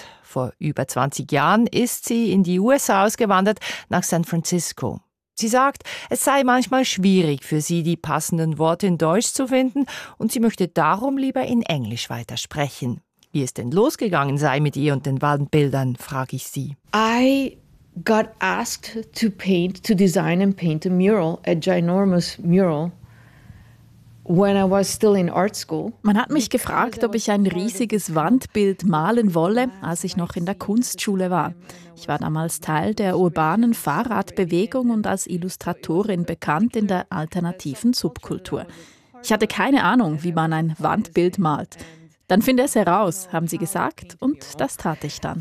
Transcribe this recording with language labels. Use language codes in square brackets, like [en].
[de] Vor über 20 Jahren ist sie in die USA ausgewandert, nach San Francisco. Sie sagt, es sei manchmal schwierig für sie, die passenden Worte in Deutsch zu finden und sie möchte darum lieber in Englisch weitersprechen. Wie es denn losgegangen sei mit ihr und den Wandbildern, frage ich sie. [en] I got asked to design and paint a mural, a ginormous mural. When I was still in art school. [de] Man hat mich gefragt, ob ich ein riesiges Wandbild malen wolle, als ich noch in der Kunstschule war. Ich war damals Teil der urbanen Fahrradbewegung und als Illustratorin bekannt in der alternativen Subkultur. Ich hatte keine Ahnung, wie man ein Wandbild malt. Dann finde es heraus, haben sie gesagt, und das tat ich dann.